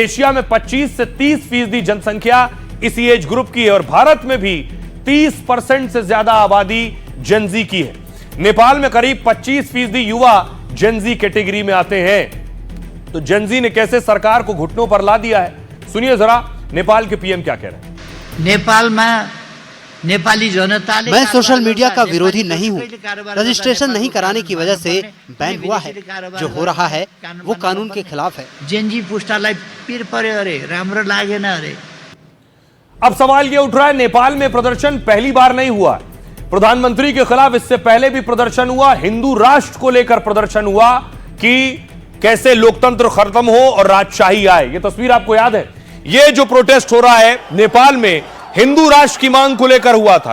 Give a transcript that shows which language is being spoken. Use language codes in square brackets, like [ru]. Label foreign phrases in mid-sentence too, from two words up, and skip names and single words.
[hi] एशिया में 25 से 30% जनसंख्या इसी एज ग्रुप की है, और भारत में भी 30% से ज्यादा आबादी जेनजी की है। नेपाल में करीब 25% युवा जेनजी कैटेगरी में आते हैं। तो जेनजी ने कैसे सरकार को घुटनों पर ला दिया है, सुनिए जरा नेपाल के पीएम क्या कह रहे हैं। [ne] नेपालमा नेपाली जनताले [hi] मैं सोशल मीडिया का विरोधी नहीं हूँ। रजिस्ट्रेशन नहीं कराने की वजह से बैन हुआ है। जो हो रहा है वो कानून के खिलाफ है। [ne] जेनजी पुस्तालाई पिर पर्यो अरे, राम्रो लागेन अरे। [hi] अब सवाल ये उठ रहा है, नेपाल में प्रदर्शन पहली बार नहीं हुआ। प्रधानमंत्री के खिलाफ इससे पहले भी प्रदर्शन हुआ, हिंदू राष्ट्र को लेकर प्रदर्शन हुआ कि कैसे लोकतंत्र खत्म हो और राजशाही आए। ये तस्वीर आपको याद है? ये जो प्रोटेस्ट हो रहा है नेपाल में हिंदू राष्ट्र की मांग को लेकर हुआ था।